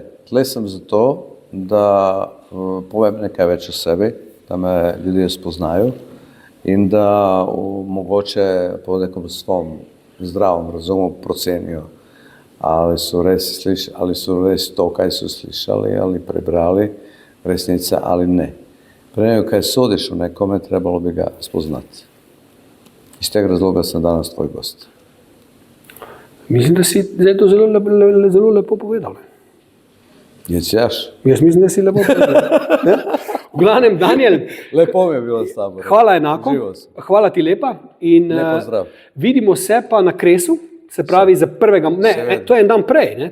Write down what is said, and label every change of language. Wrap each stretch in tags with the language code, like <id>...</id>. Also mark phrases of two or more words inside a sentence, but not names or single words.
<sl>Tle sem zato, da povem nekaj več o sebi, da me ljudje spoznajo in da mogoče po nekom svom zdravom razumu procenijo, ali so res to, kaj so slišali ali prebrali, resnica ali ne.</sl> <hr>Pre nego kaj sodiš u nekome, trebalo bi ga spoznati. Iz teg razloga sam danas tvoj gost.</hr> <sl>Mislim, da si zdaj to zelo lepo povedal. Jesi jaš? Jaz mislim, da si lepo povedal. V glavnem, Daniel, Lepo mi je bilo s tabo. hvala enako, hvala ti lepa in Lepo zdrav. vidimo se pa na Kresu, se pravi za prvega, to je en dan prej, ne?</sl>